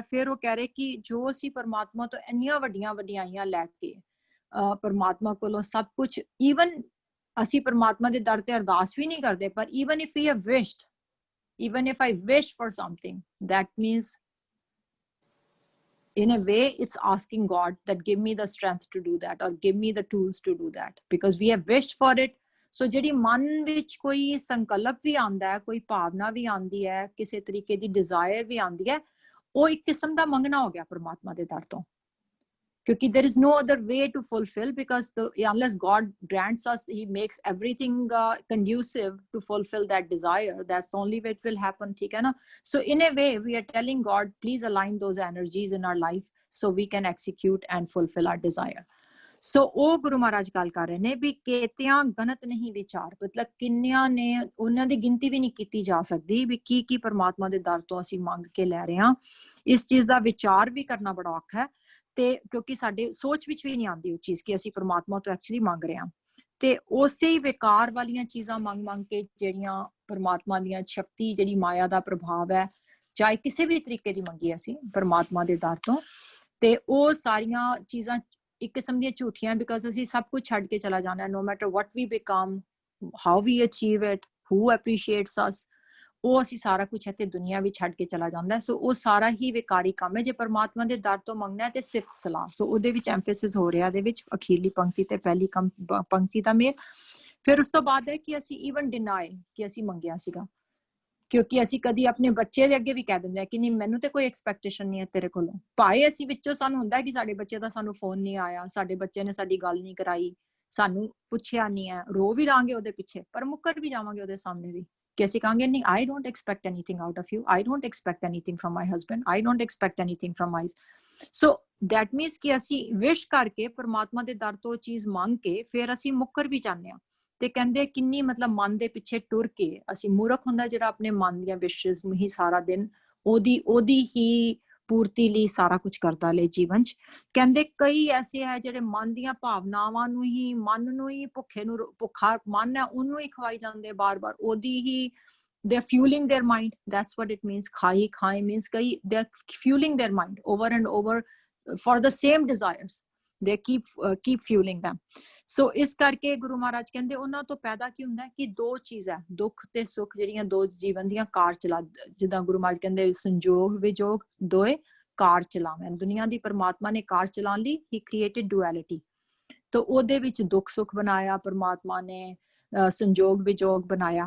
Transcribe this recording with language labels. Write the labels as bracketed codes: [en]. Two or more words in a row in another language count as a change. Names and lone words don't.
[pa] ਫਿਰ ਉਹ ਕਹਿ ਰਹੇ ਕਿ ਜੋ ਅਸੀਂ ਪਰਮਾਤਮਾ ਤੋਂ ਇੰਨੀਆਂ ਵੱਡੀਆਂ ਵਡਿਆਈਆਂ ਲੈ ਕੇ ਪਰਮਾਤਮਾ ਕੋਲੋਂ ਸਭ ਕੁਝ, ਈਵਨ ਅਸੀਂ ਪਰਮਾਤਮਾ ਦੇ ਦਰ ਤੇ ਅਰਦਾਸ ਵੀ ਨਹੀਂ ਕਰਦੇ, ਪਰ [en] even if we have wished, even if I wish for something, that means in a way it's asking God that give me the strength to do that or give me the tools to do that, because we have wished for it. [pa] So ਜਿਹੜੀ ਮਨ ਵਿੱਚ ਕੋਈ ਸੰਕਲਪ ਵੀ ਆਉਂਦਾ ਹੈ, ਕੋਈ ਭਾਵਨਾ ਵੀ ਆਉਂਦੀ ਹੈ, ਕਿਸੇ ਤਰੀਕੇ ਦੀ ਡਿਜ਼ਾਇਰ ਵੀ ਆਉਂਦੀ ਹੈ, ਉਹ ਇੱਕ ਕਿਸਮ ਦਾ ਮੰਗਣਾ ਹੋ ਗਿਆ ਪਰਮਾਤਮਾ ਦੇ ਦਰ ਤੋਂ, ਕਿਉਂਕਿ [en] there is no other way to fulfill, because unless God grants us, he makes everything conducive to fulfill that desire. That's the only way it will happen, [pa] ਠੀਕ ਹੈ ਨਾ? [en] So in a way we are telling God, please align those energies in our life so we can execute and fulfill our desire. [pa] So ਉਹ ਗੁਰੂ ਮਹਾਰਾਜ ਗੱਲ ਕਰ ਰਹੇ ਨੇ ਵੀ ਕੇਤਿਆਂ ਗਣਤ ਨਹੀਂ ਵਿਚਾਰ, ਮਤਲਬ ਕਿੰਨਿਆਂ ਨੇ, ਉਹਨਾਂ ਦੀ ਗਿਣਤੀ ਵੀ ਨਹੀਂ ਕੀਤੀ ਜਾ ਸਕਦੀ ਵੀ ਕੀ ਕੀ ਪਰਮਾਤਮਾ ਦੇ ਦਰ ਤੋਂ ਅਸੀਂ ਮੰਗ ਕੇ ਲੈ ਰਹੇ ਹਾਂ। ਇਸ ਚੀਜ਼ ਦਾ ਵਿਚਾਰ ਵੀ ਕਰਨਾ ਬੜਾ ਔਖਾ ਹੈ, ਤੇ ਕਿਉਂਕਿ ਸਾਡੇ ਸੋਚ ਵਿੱਚ ਵੀ ਨਹੀਂ ਆਉਂਦੀ ਉਹ ਚੀਜ਼ ਕਿ ਅਸੀਂ ਪਰਮਾਤਮਾ ਤੋਂ ਐਕਚੁਅਲੀ ਮੰਗ ਰਹੇ ਹਾਂ, ਤੇ ਉਸੇ ਹੀ ਵਿਕਾਰ ਵਾਲੀਆਂ ਚੀਜ਼ਾਂ ਮੰਗ ਕੇ ਜਿਹੜੀਆਂ ਪਰਮਾਤਮਾ ਦੀਆਂ ਸ਼ਕਤੀ, ਜਿਹੜੀ ਮਾਇਆ ਦਾ ਪ੍ਰਭਾਵ ਹੈ, ਚਾਹੇ ਕਿਸੇ ਵੀ ਤਰੀਕੇ ਦੀ ਮੰਗੀ ਅਸੀਂ ਪਰਮਾਤਮਾ ਦੇ ਦਰ ਤੋਂ, ਤੇ ਉਹ ਸਾਰੀਆਂ ਚੀਜ਼ਾਂ ਇੱਕ ਕਿਸਮ ਦੀਆਂ ਝੂਠੀਆਂ, ਬਿਕਾਜ਼ ਅਸੀਂ ਸਭ ਕੁਝ ਛੱਡ ਕੇ ਚਲਾ ਜਾਣਾ, [en] no matter what we become, how we achieve it, who appreciates us, [pa] ਉਹ ਅਸੀਂ ਸਾਰਾ ਕੁਝ ਇੱਥੇ ਦੁਨੀਆ ਵਿੱਚ ਛੱਡ ਕੇ ਚਲਾ ਜਾਂਦਾ। ਸੋ ਉਹ ਸਾਰਾ ਹੀ ਵਿਕਾਰੀ ਕੰਮ ਹੈ। ਜੇ ਪਰਮਾਤਮਾ ਦੇ ਦਰ ਤੋਂ ਮੰਗਣਾ ਤੇ ਸਿਫਤ ਸਲਾਹ, ਸੋ ਉਹਦੇ ਵਿੱਚ ਐਮਫੈਸਿਸ ਹੋ ਰਿਹਾ ਇਹਦੇ ਵਿੱਚ ਅਖੀਰਲੀ ਪੰਕਤੀ ਤੇ ਪਹਿਲੀ ਪੰਕਤੀ ਦਾ ਮੇਲ। ਫਿਰ ਉਸ ਤੋਂ ਬਾਅਦ ਹੈ ਕਿ ਅਸੀਂ [en] even deny [pa] ਕਿ ਅਸੀਂ ਮੰਗਿਆ ਸੀਗਾ, ਕਿਉਂਕਿ ਅਸੀਂ ਕਦੀ ਆਪਣੇ ਬੱਚੇ ਦੇ ਅੱਗੇ ਵੀ ਕਹਿ ਦਿੰਦੇ ਆ ਕਿ ਨਹੀਂ ਮੈਨੂੰ ਤੇ ਕੋਈ ਐਕਸਪੈਕਟੇਸ਼ਨ ਨਹੀਂ ਹੈ ਤੇਰੇ ਕੋਲੋਂ, ਭਾਵੇਂ ਅਸੀਂ ਵਿੱਚੋਂ ਸਾਨੂੰ ਹੁੰਦਾ ਕਿ ਸਾਡੇ ਬੱਚੇ ਦਾ ਸਾਨੂੰ ਫੋਨ ਨਹੀਂ ਆਇਆ, ਸਾਡੇ ਬੱਚੇ ਨੇ ਸਾਡੀ ਗੱਲ ਨਹੀਂ ਕਰਾਈ, ਸਾਨੂੰ ਪੁੱਛਿਆ ਨਹੀਂ ਹੈ, ਰੋ ਵੀ ਲਾਂਗੇ ਉਹਦੇ ਪਿੱਛੇ, ਪਰ ਮੁੱਕਰ ਵੀ ਜਾਵਾਂਗੇ ਉਹਦੇ ਸਾਹਮਣੇ ਵੀ ਕਿ ਅਸੀਂ ਕਹਾਂਗੇ ਨਹੀਂ, [en] I don't expect anything out of you, I don't expect anything from my husband, I don't expect anything from my, so that means [pa] ਕਿ ਅਸੀਂ ਵਿਸ਼ ਕਰਕੇ ਪਰਮਾਤਮਾ ਦੇ ਦਰ ਤੋਂ ਚੀਜ਼ ਮੰਗ ਕੇ ਫਿਰ ਅਸੀਂ ਮੁੱਕਰ ਵੀ ਜਾਂਦੇ ਹਾਂ। ਤੇ ਕਹਿੰਦੇ ਕਿੰਨੀ ਮਤਲਬ ਮਨ ਦੇ ਪਿੱਛੇ ਟੁਰ ਕੇ ਅਸੀਂ, ਮੂਰਖ ਹੁੰਦਾ ਜਿਹੜਾ ਆਪਣੇ ਮਨ ਦੀਆਂ ਵਿਸ਼ੇਸ ਨੂੰ ਹੀ ਸਾਰਾ ਦਿਨ ਉਹਦੀ ਹੀ ਪੂਰਤੀ ਲਈ ਸਾਰਾ ਕੁਝ ਕਰਦਾ ਲੈ ਜੀਵਨ ਚ। ਕਹਿੰਦੇ ਕਈ ਐਸੇ ਹੈ ਜਿਹੜੇ ਮਨ ਦੀਆਂ ਭਾਵਨਾਵਾਂ ਨੂੰ ਹੀ, ਮਨ ਨੂੰ ਹੀ ਭੁੱਖਾ ਮਨ ਹੈ ਉਹਨੂੰ ਹੀ ਖਵਾਈ ਜਾਂਦੇ ਬਾਰ-ਬਾਰ, ਉਹਦੀ ਹੀ [en] they're fueling their mind, that's what it means. Khai means they're fueling their mind over and over for the same desires, they keep fueling them. [pa] ਸੋ ਇਸ ਕਰਕੇ ਗੁਰੂ ਮਹਾਰਾਜ ਕਹਿੰਦੇ ਉਹਨਾਂ ਤੋਂ ਪੈਦਾ ਕੀ ਹੁੰਦਾ ਕਿ ਦੋ ਚੀਜ਼ ਹੈ, ਦੁੱਖ ਤੇ ਸੁੱਖ, ਜਿਹੜੀਆਂ ਦੋ ਜੀਵਨ ਦੀਆਂ ਕਾਰ ਚਲਾ, ਜਿੱਦਾਂ ਗੁਰੂ ਮਹਾਰਾਜ ਕਹਿੰਦੇ ਸੰਜੋਗ ਵਿਜੋਗ ਦੋਏ ਕਾਰ ਚਲਾਵਣ। ਦੁਨੀਆ ਦੀ ਪਰਮਾਤਮਾ ਨੇ ਕਾਰ ਚਲਾਉਣ ਲਈ ਹੀ [en] created duality, [pa] ਤਾਂ ਉਹਦੇ ਵਿੱਚ ਦੁੱਖ ਸੁੱਖ ਬਣਾਇਆ ਪਰਮਾਤਮਾ ਨੇ, ਸੰਜੋਗ ਵਿਜੋਗ ਬਣਾਇਆ।